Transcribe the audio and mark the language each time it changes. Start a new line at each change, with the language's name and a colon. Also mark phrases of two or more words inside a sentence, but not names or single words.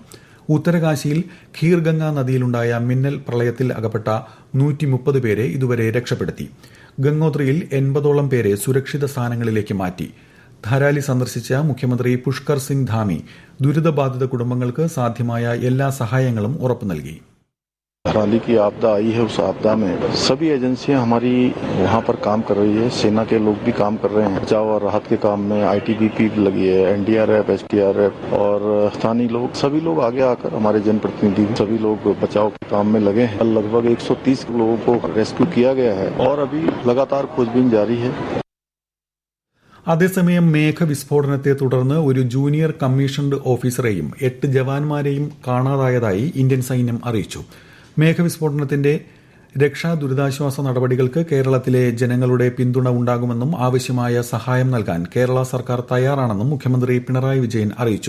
Malayalam: ഉത്തരകാശിയിൽ ഖീർഗംഗ നദിയിലുണ്ടായ മിന്നൽ പ്രളയത്തിൽ അകപ്പെട്ട 130 പേരെ ഇതുവരെ രക്ഷപ്പെടുത്തി. ഗംഗോത്രിയിൽ 80ഓളം പേരെ സുരക്ഷിത സ്ഥാനങ്ങളിലേക്ക് മാറ്റി. ധാരാലി സന്ദർശിച്ച മുഖ്യമന്ത്രി പുഷ്കർ സിംഗ് ധാമി ദുരിതബാധിത കുടുംബങ്ങൾക്ക് സാധ്യമായ എല്ലാ സഹായങ്ങളും ഉറപ്പു നൽകി.
Hindi: धराली की आपदा आई है, उस आपदा में सभी एजेंसियां हमारी वहां पर काम कर रही है. सेना के लोग भी काम कर रहे हैं. बचाव और राहत के काम में ITBP भी लगी है, NDRF, SDRF और स्थानीय लोग, सभी लोग आगे आकर हमारे जनप्रतिनिधि सभी लोग बचाव के काम में लगे हैं. लगभग 130 लोगों को रेस्क्यू किया गया है और अभी लगातार खोजबीन जारी है.
Malayalam: അതേസമയം മേഘവിസ്ഫോടനത്തെ തുടർന്ന് ഒരു ജൂനിയർ കമ്മീഷൻഡ് ഓഫീസറെയും 8 ജവാന്മാരെയും കാണാതായതായി ഇന്ത്യൻ സൈന്യം അറിയിച്ചു. മേഘവിസ്ഫോടനത്തിന്റെ രക്ഷാ ദുരിതാശ്വാസ നടപടികൾക്ക് കേരളത്തിലെ ജനങ്ങളുടെ പിന്തുണ ഉണ്ടാകുമെന്നും ആവശ്യമായ സഹായം നൽകാൻ കേരള സർക്കാർ തയ്യാറാണെന്നും മുഖ്യമന്ത്രി പിണറായി വിജയൻ അറിയിച്ചു.